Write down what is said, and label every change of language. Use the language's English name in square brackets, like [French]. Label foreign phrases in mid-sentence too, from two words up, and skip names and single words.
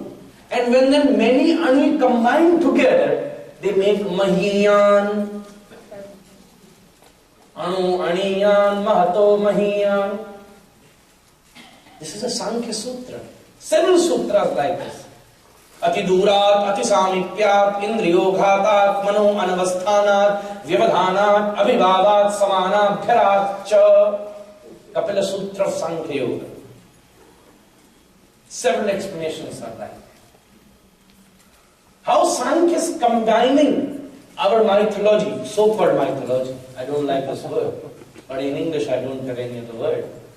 [English] And when then many Anu combine together, they make Mahiyan. [Sanskrit] Anu, Aniyan, Mahato, Mahiyan. [English] This is a Sankhya Sutra. Several sutras like this. [Sanskrit] Ati durat, ati samipyat, indriyo ghatat, mano anavasthanat, vyavadhanat, abhibhavat, samanat, bharat, cha. [English] Kapila Sutra of Sankhya Yoga. Several explanations are like. How Sankhya is combining our mythology, so-called mythology. I don't like this word, but in English I don't have any other word.